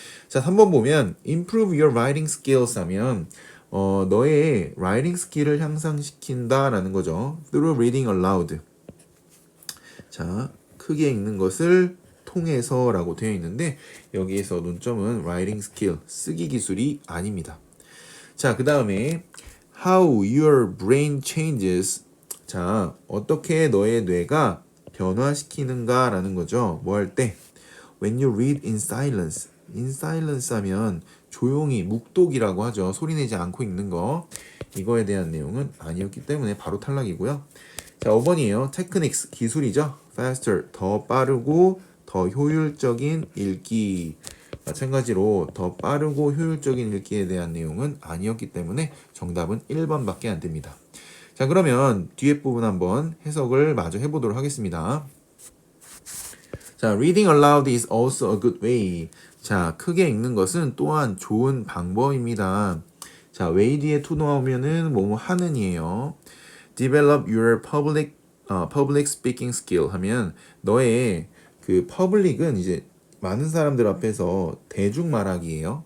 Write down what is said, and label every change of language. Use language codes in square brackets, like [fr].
[ko] 자, 3번 보면 [en] improve your writing skills [ko] 하면 너의 writing 스킬을 향상시킨다라는 거죠. [en] through reading aloud. [ko] 자, 크게 읽는 것을 통해서라고 되어 있는데 여기에서 논점은 writing skill, 쓰기 기술이 아닙니다. [en] 자, 그 다음에 how your brain changes. [ko] 자, 어떻게 너의 뇌가 변화시키는가 라는 거죠. 뭐 할 때? [en] when you read in silence. in silence [ko] 하면 조용히, 묵독이라고 하죠. 소리내지 않고 읽는 거. 이거에 대한 내용은 아니었기 때문에 바로 탈락이고요. 자, 5번이에요. techniques, 기술이죠. faster, 더 빠르고 더 효율적인 읽기. 마찬가지로 더 빠르고 효율적인 읽기에 대한 내용은 아니었기 때문에 정답은 1번밖에 안 됩니다. 자, 그러면 뒤에 부분 한번 해석을 마저 해보도록 하겠습니다. [en] 자, reading aloud is also a good way. [ko] 자, 크게 읽는 것은 또한 좋은 방법입니다. 자, way 뒤에 to 나오면은 뭐뭐 하는이에요. [en] develop your public speaking skill [ko] 하면 너의 그 public은 이제 많은 사람들 앞에서 대중 말하기예요.